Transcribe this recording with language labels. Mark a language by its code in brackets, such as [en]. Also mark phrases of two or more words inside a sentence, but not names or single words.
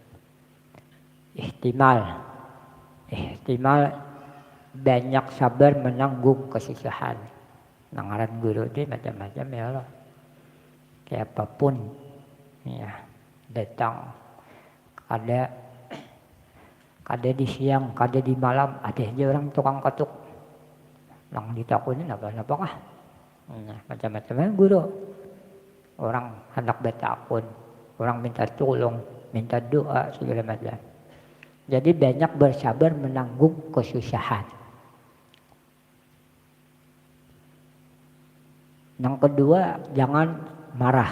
[bjn] Ihtimal banyak sabar menanggung kesusahan. Nangaran guru ini macam-macam ya Allah. Kayak apapun, ya datang ada di siang, ada di malam, ada aja orang tukang ketuk. Yang ditakutin apa-apa kah? Nah, macam-macam guru. Orang hendak bertakun, orang minta tolong, minta doa, segala macam. Jadi banyak bersabar menanggung kesusahan. Yang kedua, jangan marah.